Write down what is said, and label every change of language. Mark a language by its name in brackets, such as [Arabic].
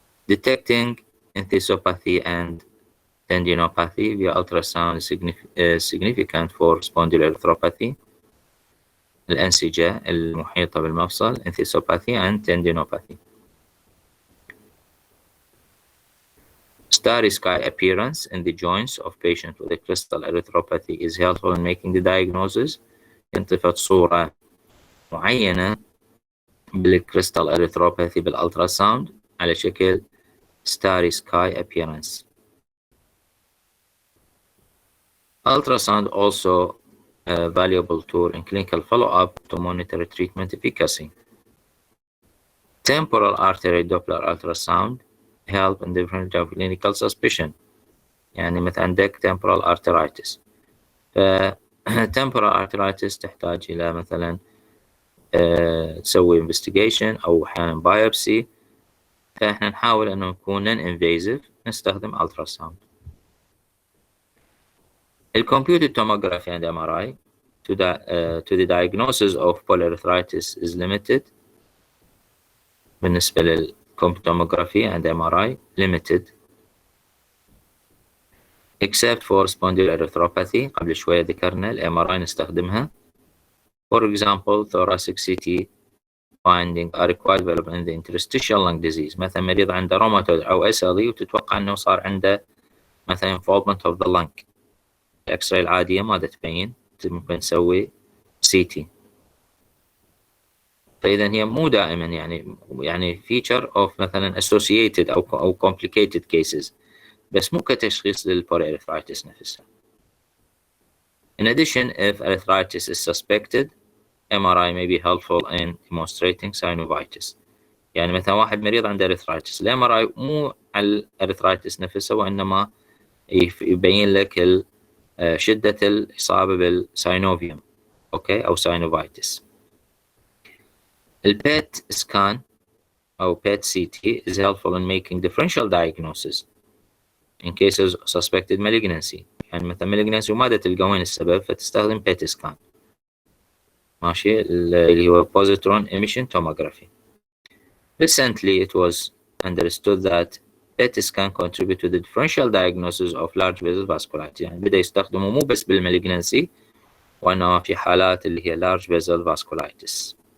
[English] Detecting enthesopathy and tendinopathy via ultrasound is significant for spondyloarthropathy، [Arabic] الأنسجة المحيطة بالمفصل [English] enthesopathy and tendinopathy. Starry sky appearance in the joints of patients with a crystal erythropathy is helpful in making the diagnosis. [Arabic] ينطفت صورة معينة بالكريستال erythropathy بالالتراساوند على شكل starry sky appearance. [English] Ultrasound also a valuable tool in clinical follow-up to monitor treatment efficacy. Temporal artery Doppler ultrasound help in different clinical suspicion. [Arabic] يعني مثلا عندك temporal arteritis، temporal arteritis تحتاج إلى مثلا تسوي investigation أو أحيانا biopsy، فإحنا نحاول أنه نكون non-invasive، نستخدم ultrasound. [English] Computed tomography and MRI to the diagnosis of polyarthritis is limited. [Arabic] بالنسبة للcomputed [English] tomography and MRI limited except for spondyloarthropathy. [Arabic] قبل شوية ذكرنا MRI نستخدمها. [English] For example, thoracic CT finding are required development in the interstitial lung disease. [Arabic] مثلا مريض عنده روماتويد أو SLE وتتوقع أنه صار عنده مثلا [English] involvement of the lung. [Arabic] الإكس-راي العادية ما تبين، ممكن نسوي CT. فإذا هي مو دائما يعني feature of مثلا associated أو complicated cases، بس مو كتشخيص للpolyarthritis نفسها. [English] In addition, if arthritis is suspected, MRI may be helpful in demonstrating synovitis. [Arabic] يعني مثلا واحد مريض عنده arthritis، الMRI مو على الarthritis نفسها، وإنما يبين لك شدة الإصابة بالساينوفيوم، أوكي، أو synovitis. [English] PET scan أو PET CT is helpful in making differential diagnosis in cases of suspected malignancy. [Arabic] يعني مثلا malignancy وما تلقى وين السبب، فتستخدم PET scan، ماشي، اللي هو positron emission tomography. [English] Recently, it was understood that PET scan contribute to the differential diagnosis of large vessel vasculitis. [Arabic] يعني بدأ يستخدموا مو بس بالمالجنسي، وإنما في حالات اللي هي large vessel vasculitis.